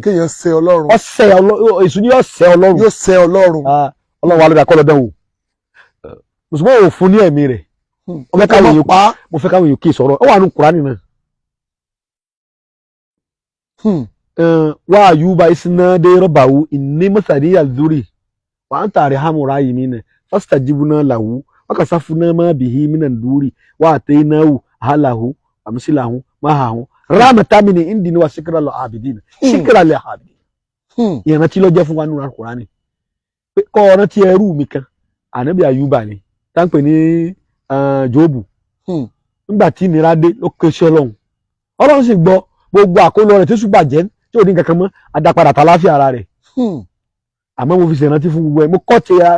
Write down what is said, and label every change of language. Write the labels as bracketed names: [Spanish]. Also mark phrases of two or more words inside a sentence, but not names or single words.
[Yoruba] kéèyàn ṣẹ Ọlọ́run èṣù ni yóò ṣẹ Ọlọ́run yóò ṣẹ Ọlọ́run Ọlọ́run wa ló dà kọ́ lọ́dọ̀ wò mùsùlùmí ò fún ní ẹ̀mí rẹ̀ mo fẹ́ káwọn èèyàn kí sọ̀rọ̀ ó wà nù Kùránì náà wa [Arabic] أيوب إذ نادى ربه أني مسني الضر وأنت أرحم الراحمين فاستجبنا له وكشفنا ما به من الضر وآتيناه أهله ومثله معه رحمة من عندنا وشكرا للعابدين [Yoruba] ìyẹn tí ló jẹ́ fún wa nínú Kùránì pé kọ́ ọ̀rọ̀ tí ẹrú mi kan ànábì Ayuba ni tá ń pè ní Jóòbù nígbà tí ìnira dé ló ké sí Ọlọ́run sì gbọ́ gbogbo àkólọ rẹ̀ tó ṣùgbà jẹ́ tí ò ní kankan mọ́ adápadà tàláfíà ara rẹ̀ àmọ́ mo fi ṣèrántí fún gbogbo ẹ̀ mo kọ́ ti